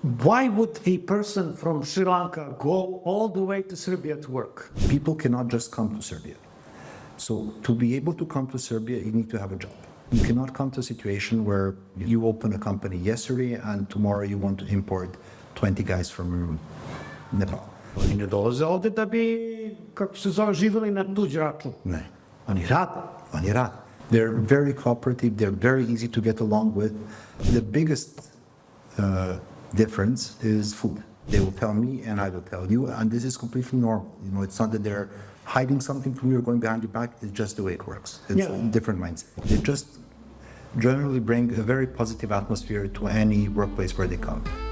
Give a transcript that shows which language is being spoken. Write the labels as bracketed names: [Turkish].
[English] Why would a person from Sri Lanka go all the way to Serbia to work? People cannot just come to Serbia. So to be able to come to Serbia, you need to have a job. You cannot come to a situation where you open a company yesterday and tomorrow you want to import 20 guys from Nepal. [Serbian] Oni ne dolaze ovde da bi, kako se zove, živjeli na tuđ račun. Ne. Oni rade. Oni rade. [English] They're very cooperative, they're very easy to get along with. The biggest difference is food. They will tell me and I will tell you, and this is completely normal. You know, it's not that they're hiding something from you or going behind your back. It's just the way it works. It's a different mindset. They just generally bring a very positive atmosphere to any workplace where they come.